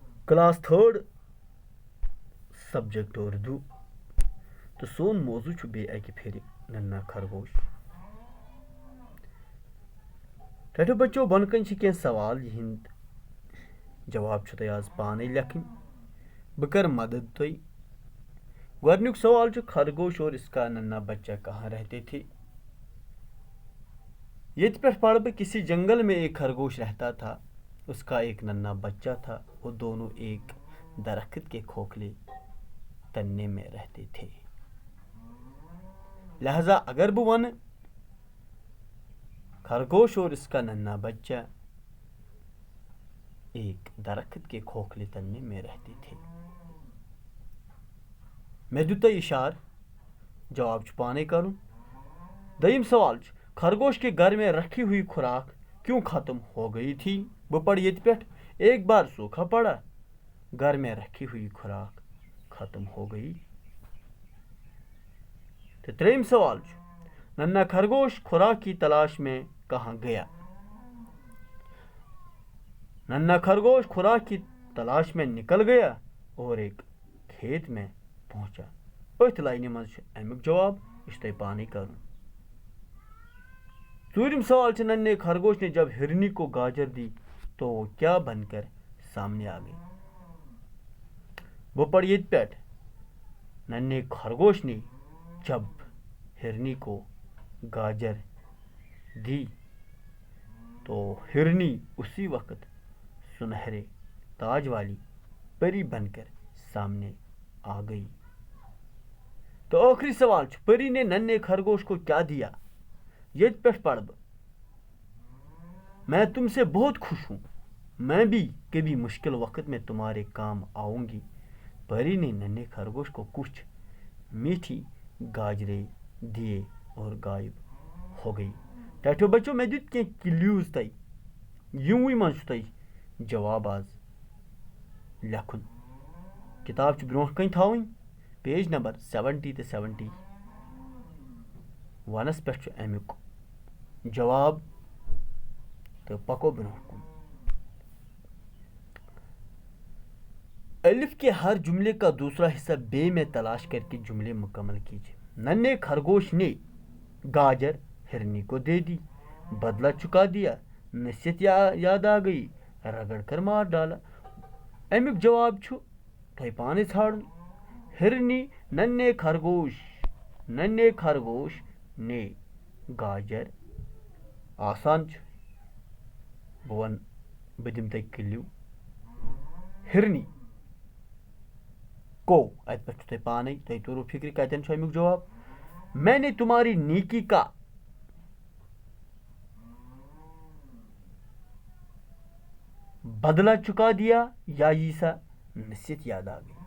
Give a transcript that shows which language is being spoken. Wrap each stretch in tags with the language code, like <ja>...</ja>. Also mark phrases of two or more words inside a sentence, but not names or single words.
<en>class third subject</en> <ks>اردو تو سون موضوع چھُ بیٚیہِ اَکہِ پھِرِ ننا خرگوش. ٹھہرو بچو بۄنہٕ کَنۍ چھِ کینٛہہ سوال یِہِنٛدۍ جواب چھُ تۄہہِ آز پانے لیکھٕنۍ. بہٕ کَرٕ مدد تۄہہِ. گۄڈنیُک سوال چھُ</ks> <ur>خرگوش اور اس کا ننا بچہ کہاں رہتے تھے.</ur> <ks>ییٚتہِ پٮ۪ٹھ پڑھ بہٕ</ks> <ur>کسی جنگل میں ایک خرگوش رہتا تھا. اس کا ایک ننا بچہ تھا. وہ دونوں ایک درخت کے کھوکھلے تنے میں رہتے تھے.</ur> <ks>لہذا اگر بہٕ وَنہٕ</ks> <ur>خرگوش اور اس کا ننا بچہ ایک درخت کے کھوکھلے تنے میں رہتے تھے.</ur> <ks>مےٚ دیُت تۄہہِ اِشارٕ جواب چھُ پانے کرُن. دوٚیِم سوال چھُ</ks> <ur>خرگوش کے گھر میں رکھی ہوئی خوراک کیوں ختم ہو گئی تھی.</ur> <ks>بہٕ پرٕ ییٚتہِ پٮ۪ٹھ</ks> <ur>ایک بار سوکھا پڑا گھر میں رکھی ہوئی خوراک ختم ہو گئی.</ur> <ks>تو ترٛیٚیِم سوال چھُ</ks> <ur>ننا خرگوش خوراک کی تلاش میں کہاں گیا. ننا خرگوش خوراک کی تلاش میں نکل گیا اور ایک کھیت میں پہنچا.</ur> <ks>أتھۍ لاینہِ منٛز چھُ امیُک جواب. یہِ چھُ تۄہہِ پانے کرُن. ژوٗرِم سوال چھُ</ks> <ur>ننے خرگوش نے جب ہرنی کو گاجر دی تو وہ کیا بن کر سامنے آ گئی.</ur> <ks>بہٕ پرٕ ییٚتہِ پٮ۪ٹھ</ks> <ur>ننے خرگوش نے جب ہرنی کو گاجر دی تو ہرنی اسی وقت سنہرے تاج والی پری بن کر سامنے آ گئی.</ur> <ks>تو آخری سوال چھُ</ks> <ur>پری نے ننے خرگوش کو کیا دیا.</ur> <ks>ییٚتہِ پٮ۪ٹھ پڑھ بہٕ</ks> <ur>میں تم سے بہت خوش ہوں. میں بھی کبھی مشکل وقت میں تمہارے کام آؤں گی. پری نے ننے خرگوش کو کچھ میٹھی گاجریں دیے اور غائب ہو گئی.</ur> <ks>ٹھہرو بچو مےٚ دیُت کینٛہہ کلیوز تۄہہِ. یِموٕے منٛز چھُ تۄہہِ جواب آز لیکھُن. کِتاب چھِ برونٛٹھ کَنۍ تھاوٕنۍ.</ks> <en>page number</en> <ks>70 تہٕ 71 پٮ۪ٹھ چھُ امیُک جواب تہٕ پکو برونٛٹھ کُن.</ks> <ur>الف کے ہر جملے کا دوسرا حصہ بے میں تلاش کر کے جملے مکمل کیجیے. ننے خرگوش نے گاجر ہرنی کو دے دی. بدلہ چکا دیا. نصیحت یاد آ گئی. رگڑ کر مار ڈالا.</ur> <ks>امیُک جواب چھُ تۄہہِ پانے ژھانڈُن.</ks> <ur>ہرنی ننے خرگوش نے گاجر.</ur> <ks>آسان چھُ. بہٕ دِمہٕ تۄہہِ کلیوٗ. ہرنی کو اتہِ پٮ۪ٹھ چھُ تۄہہِ پانے تۄہہِ توٚروٕ فِکرِ کتٮ۪ن چھُ امیُک جواب.</ks> <ur>میں نے تمہاری نیکی کا بدلہ چکا دیا یا یی سا نصیحت یاد آ گئی.</ur>